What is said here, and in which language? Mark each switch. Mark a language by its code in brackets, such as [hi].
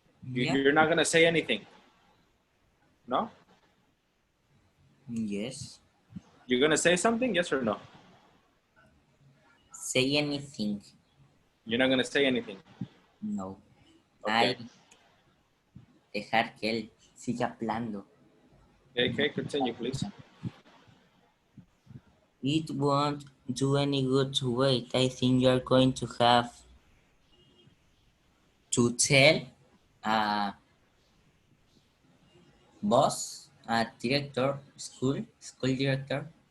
[en] Yeah. You're not going to say anything. No? Yes. You're going to say something, yes or no? Say anything. You're not going to say anything. No. Okay. [es] Dejar que él siga hablando. [en] Okay, continue, please. It won't do any good to wait. I think you're going to have to tell boss, director, school director.